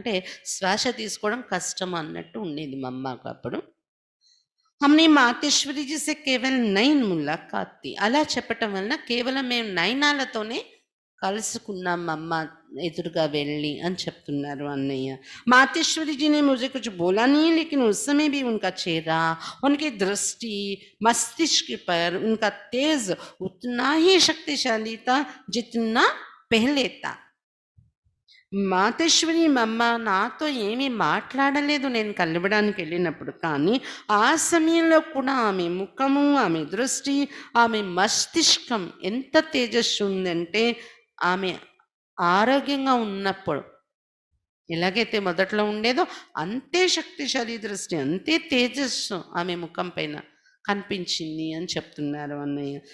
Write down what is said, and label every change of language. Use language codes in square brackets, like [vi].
[te] అంటే శ్వాస తీసుకోవడం కష్టం అన్నట్టు ఉండేది మా అమ్మకు అప్పుడు. [hi] हमने మాతేశ్వరి जी से केवल 9 मुलाकात थी. [te] అలా చెప్పటం వలన కేవలం మేము నయనాలతోనే కలుసుకున్నాం అమ్మ ఎదురుగా వెళ్ళి అని చెప్తున్నారు అన్నయ్య. [hi] मातेश्वरी जी ने मुझे कुछ बोला नहीं, लेकिन उस समय भी उनका चेहरा, उनकी दृष्टि, मस्तिष्क पर उनका तेज उतना ही शक्तिशाली था जितना पहले था. [te] మాతేశ్వరి మమ్మ నాతో ఏమీ మాట్లాడలేదు నేను కలవడానికి వెళ్ళినప్పుడు, కానీ ఆ సమయంలో కూడా ఆమె ముఖము, ఆమె దృష్టి, ఆమె మస్తిష్కం ఎంత తేజస్సు ఉందంటే, ఆమె ఆరోగ్యంగా ఉన్నప్పుడు ఎలాగైతే మొదట్లో ఉండేదో అంతే శక్తిశాలి దృష్టి, అంతే తేజస్సు ఆమె ముఖం పైన కనిపించింది అని చెప్తున్నారు అన్నయ్య.